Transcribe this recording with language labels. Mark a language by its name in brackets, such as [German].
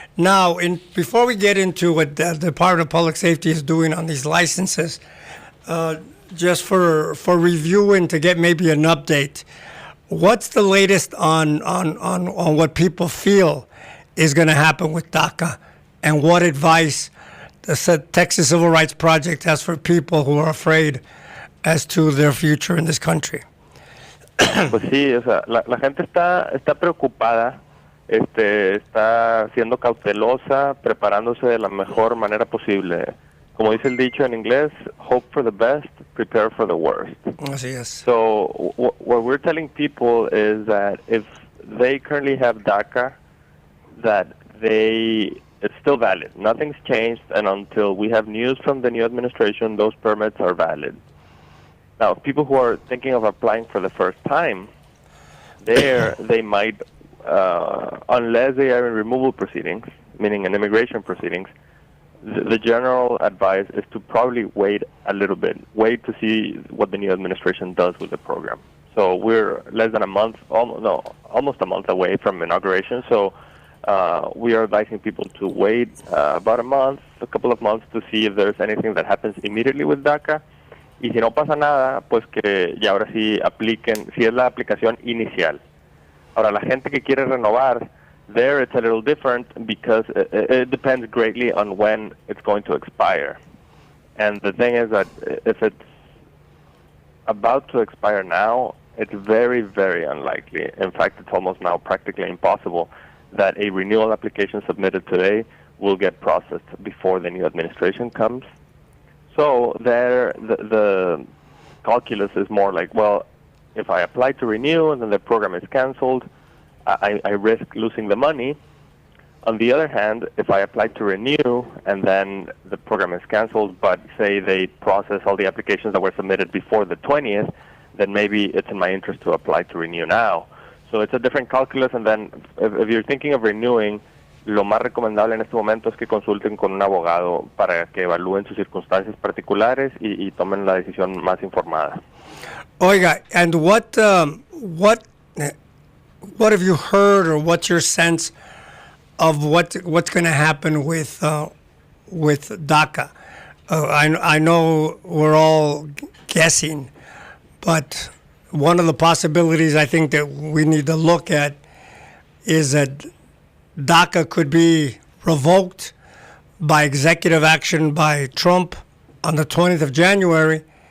[English] Now, before we get into what the Department of Public Safety is doing on these licenses, just for review and to get maybe an update, what's the latest on what people feel is going to happen with DACA, and what advice the Texas Civil Rights Project has for people who are afraid as to their future in this country? [Spanish] Pues sí, o sea, la gente está preocupada, está siendo cautelosa, preparándose de la mejor manera posible. Como dice el dicho en inglés, [English] hope for the best, prepare for the worst. [Spanish] Así es. [English] So what we're telling people is that if they currently have DACA, that it's still valid. Nothing's changed, and until we have news from the new administration, those permits are valid. Now, people who are thinking of applying for the first time, they might, unless they are in removal proceedings, meaning in immigration proceedings, the general advice is to probably wait a little bit, wait to see what the new administration does with the program. So we're less than a month, almost a month away from inauguration. So we are advising people to wait about a couple of months to see if there's anything that happens immediately with DACA. [Spanish] Y si no pasa nada, pues que ya ahora sí apliquen, si es la aplicación inicial. Ahora, la gente que quiere renovar, [English] there it's a little different because it depends greatly on when it's going to expire. And the thing is that if it's about to expire now, it's very, very unlikely. In fact, it's almost now practically impossible that a renewal application submitted today will get processed before the new administration comes. So there, the calculus is more like, well, if I apply to renew and then the program is canceled, I risk losing the money. On the other hand, if I apply to renew and then the program is canceled, but say they process all the applications that were submitted before the 20th, then maybe it's in my interest to apply to renew now. So it's a different calculus, and then if you're thinking of renewing, [Spanish] lo más recomendable en este momento es que consulten con un abogado para que evalúen sus circunstancias particulares y tomen la decisión más informada. [English] Oiga, and what have you heard, or what's your sense of what's going to happen with DACA? I know we're all guessing, but one of the possibilities I think that we need to look at is that DACA could be revoked by executive action by Trump on the 20th of January.